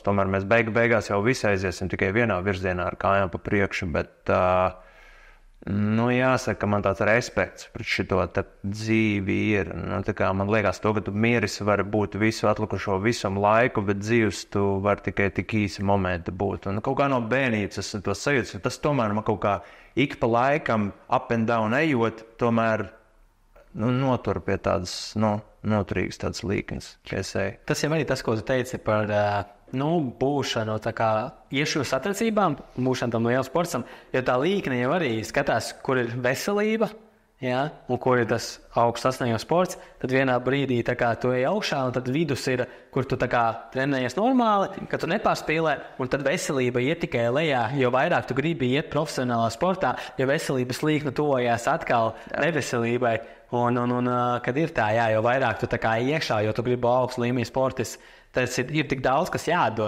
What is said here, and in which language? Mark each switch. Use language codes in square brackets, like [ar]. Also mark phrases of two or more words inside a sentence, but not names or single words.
[lv] Tomēr mēs beigās jau visi aiziesim tikai vienā virzienā ar kājām pa priekšu, bet jāsaka, man tāds respekts pret šito dzīvi ir. Man liekas to, ka tu mieris vari būt visu atlikušo visam laiku, bet dzīves tu vari tikai tik īsi momenti būt. Un kaut kā no bērnības es to sajūtu, tas tomēr man kaut kā ik pa laikam [en] up and down [lv] ejot, tomēr notur pie tādas, noturīgas tādas līknes, kā es eju. Tas jau arī tas, ko tu teici par būšanu, iešu satracībām, būšanu tam lielu sportam, jo tā līkne jau arī skatās, kur ir veselība, ja, un kur ir tas augsts sasniegums sports, tad vienā brīdī tu ej augšā, un tad vidus ir, kur tu trenējies normāli, ka tu nepārspīlē, un tad veselība iet tikai lejā, jo vairāk tu gribi iet profesionālā sportā, jo veselības līkne tuvojās atkal neveselībai, un kad ir tā, jā, jo vairāk tu iekšā, jo tu gribi augstu līmeņa sportis, tas ir tik daudz, kas jādod.